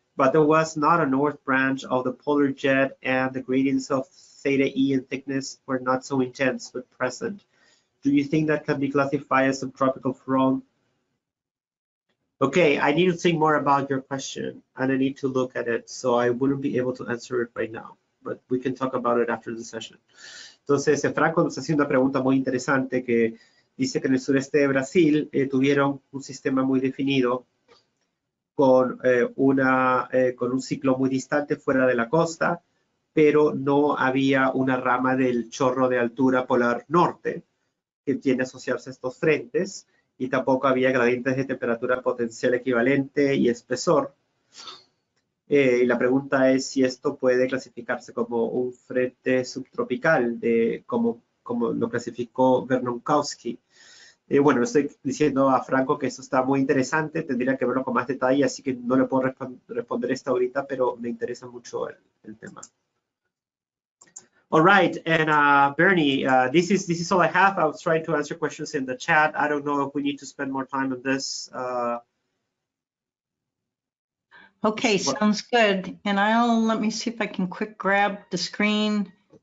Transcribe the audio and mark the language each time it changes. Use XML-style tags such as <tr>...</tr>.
<en>But there was not a north branch of the polar jet, and the gradients of theta E and thickness were not so intense but present. Do you think that can be classified as subtropical front? Okay, I need to think more about your question, and I need to look at it, so I wouldn't be able to answer it right now, but we can talk about it after the session.</en> <es>Entonces, Franco nos hace una pregunta muy interesante que dice que en el sureste de Brasil tuvieron un sistema muy definido con un ciclo muy distante fuera de la costa, pero no había una rama del chorro de altura polar norte que tiene a asociarse a estos frentes, y tampoco había gradientes de temperatura potencial equivalente y espesor. Y la pregunta es si esto puede clasificarse como un frente subtropical, como lo clasificó Vernonkowski. Bueno, le estoy diciendo a Franco que eso está muy interesante, tendría que verlo con más detalle, así que no le puedo responder esto ahorita, pero me interesa mucho el tema.</es> <en>All right, and Bernie, this is all I have. I was trying to answer questions in the chat. I don't know if we need to spend more time on this. Okay, sounds good. And let me see if I can quick grab the screen.</en>